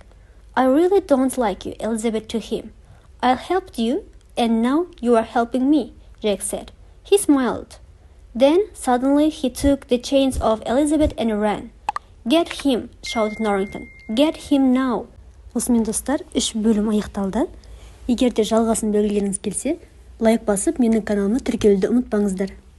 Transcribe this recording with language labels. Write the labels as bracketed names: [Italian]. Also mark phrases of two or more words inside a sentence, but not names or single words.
[English] I really don't like you, Elizabeth to him. I helped you, and now you are helping me, Jack said. He smiled. Then suddenly he took the chains off Elizabeth and ran. Get him, shouted Norrington. Get him now. [Kazakh] Осымен достар, 3 бөлім аяқталды. Егер де жалғасын білгіңіз келсе, лайк басып, менің каналыма тіркелуді ұмытпаңыздар.